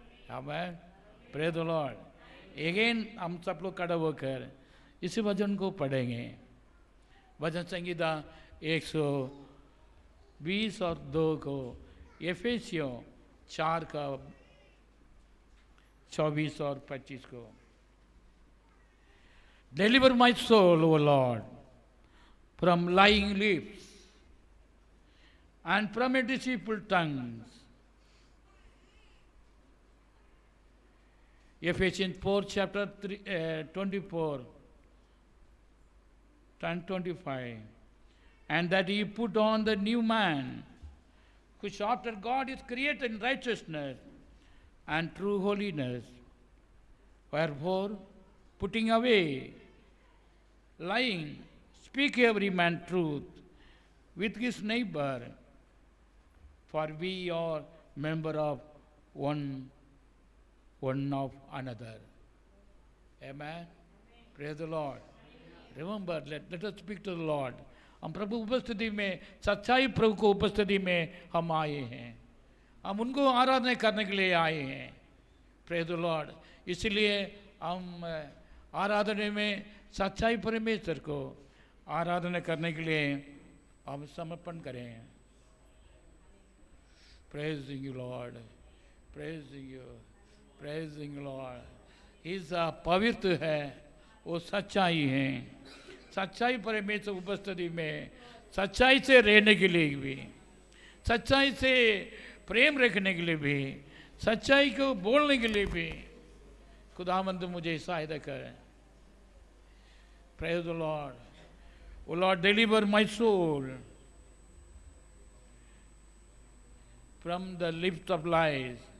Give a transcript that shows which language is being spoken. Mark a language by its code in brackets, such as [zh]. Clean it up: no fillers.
[hi] Amen, [en] Praise the lord. [hi] Again हम सब लोग खड़े होकर इस वचन को पढ़ेंगे। वचन संहिता 120 और 2 को, एफेसियों 4 का 24 और 25 को। [en] Deliver my soul, O Lord, from lying lips and from a deceitful tongues. Ephesians 4 chapter 24 and 25. And that ye put on the new man, which after God is created in righteousness and true holiness. Wherefore, putting away lying, speak every man truth with his neighbor, for we are member of one of another. Amen. Praise the Lord. Remember, let us speak to the Lord. [hi] हम प्रभु उपस्थिति में, सच्चाई प्रभु को उपस्थिति में हम आए हैं, हम उनको आराधना करने के लिए आए हैं। [en] Praise the lord. [hi] इसलिए हम आराधना में सच्चाई परमेश्वर को आराधना करने के लिए हम समर्पण करें। [en] Praising you lord, praising you, praising lord. [hi] इस पवित्र है, वो सच्चाई है। सच्चाई परमेश्वर उपस्थिति में, सच्चाई से रहने के लिए भी, सच्चाई से प्रेम रखने के लिए भी, सच्चाई को बोलने के लिए भी खुदावंद मुझे सहायता करें। [en] Praise the Lord. O Lord, deliver my soul from the lips of lies.